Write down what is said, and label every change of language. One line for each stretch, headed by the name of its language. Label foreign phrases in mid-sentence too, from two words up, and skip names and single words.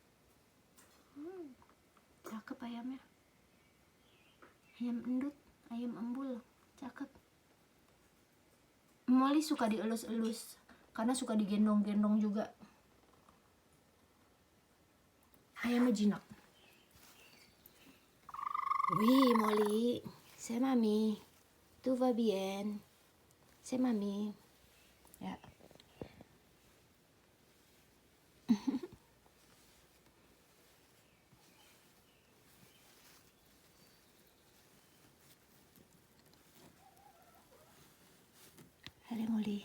Indonesian: Cakep ayamnya. Ayam endut, ayam embul, cakep. Molly suka dielus-elus karena suka digendong-gendong juga. Ayamnya jinak.
French: Oui, Molly, c'est mami. Tout va bien. C'est mami. Ya. Allez, Molly.